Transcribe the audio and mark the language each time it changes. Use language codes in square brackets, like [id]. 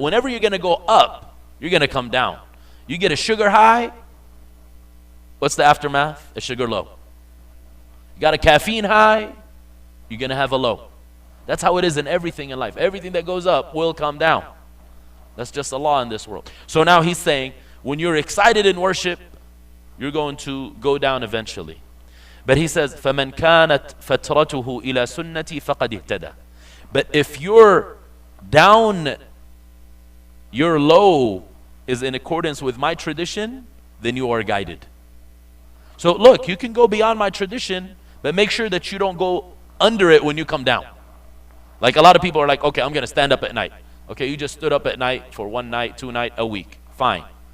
[en] Whenever you're going to go up, you're going to come down. You get a sugar high, what's the aftermath? A sugar low. You got a caffeine high, you're going to have a low. That's how it is in everything in life. Everything that goes up will come down. That's just a law in this world. So now he's saying, when you're excited in worship, you're going to go down eventually. But he says, [ar] فَمَنْ كَانَتْ فَتْرَتُهُ إِلَى سُنَّتِي فَقَدْ اهْتَدَى. [en] But if you're down, your low is in accordance with my tradition, then you are guided. So look, you can go beyond my tradition, but make sure that you don't go under it when you come down. Like a lot of people are like, okay, I'm going to stand up at night. Okay, you just stood up at night for 1 night, 2 nights, a week. Fine.